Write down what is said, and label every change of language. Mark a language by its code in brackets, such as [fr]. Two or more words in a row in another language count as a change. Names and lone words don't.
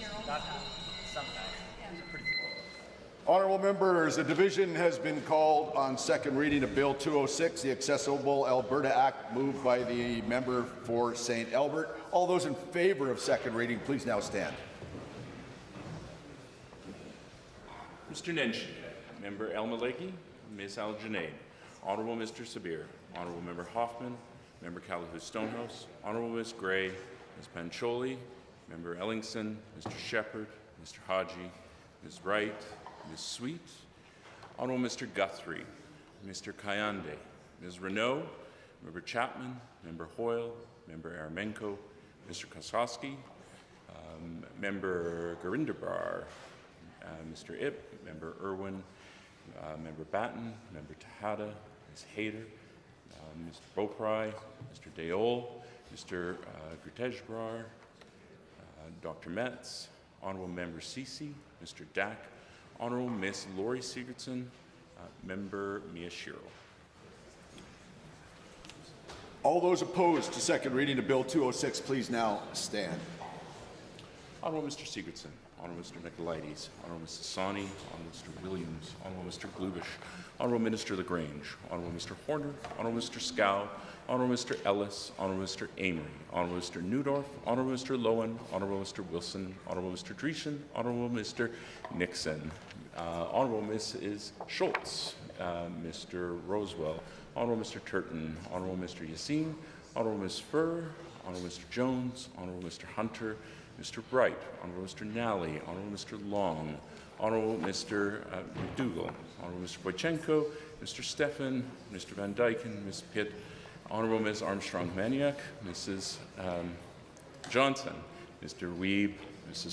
[en] Honourable members, a division has been called on second reading of Bill 206, the Accessible Alberta Act, moved by the member for St. Albert. All those in favour of second reading, please now stand. Mr. Nenshi, Member El-Maleki, Ms. Al-Junaid, Honourable Mr. Sabir, Honourable Member Hoffman, Member Calahoo-Stonehouse, Honourable Ms. Gray, Ms. Pancholi, Member Ellingson, Mr. Shepherd, Mr. Haji, Ms. Wright, Ms. Sweet, Honourable Mr. Guthrie, Mr. Kayande, Ms. Renault, Member Chapman, Member Hoyle, Member Aramenko, Mr. Koskowski, Member Garindebar, Mr. Ip, Member Irwin, Member Batten, Member Tejada, Ms. Hayter, Mr. Beaupry, Mr. Deol, Mr. Gutejbrar, Dr. Metz, Honourable Member Ceci, Mr. Dack, Honourable Miss Lori Sigurdsson, Member Miyashiro. All those opposed to second reading of Bill 206, please now stand. Honourable Mr. Sigurdsson, Honourable Mr. Nicolaides, Honourable Mr. Sani, Honourable Mr. Williams, Honourable Mr. Glubish, Honourable Minister Lagrange, Honourable Mr. Horner, Honourable Mr. Scow, Honourable Mr. Ellis, Honourable Mr. Amory, Honourable Mr. Newdorf, Honourable Mr. Lowen, Honourable Mr. Wilson, Honourable Mr. Dreesen, Honourable Mr. Nixon, Honourable Mrs. Schultz, Mr. Rosewell, Honourable Mr. Turton, Honourable Mr. Yassin, Honourable Ms. Furr, Honourable Mr. Jones, Honourable Mr. Hunter, Mr. Bright, Honourable Mr. Nally, Honourable Mr. Long, Honourable Mr. McDougall, Honourable Mr. Boychenko, Mr. Stefan, Mr. Van Dyken, Ms. Pitt, Honourable Ms. Armstrong-Maniak, Mrs. Johnson, Mr. Weeb, Mrs.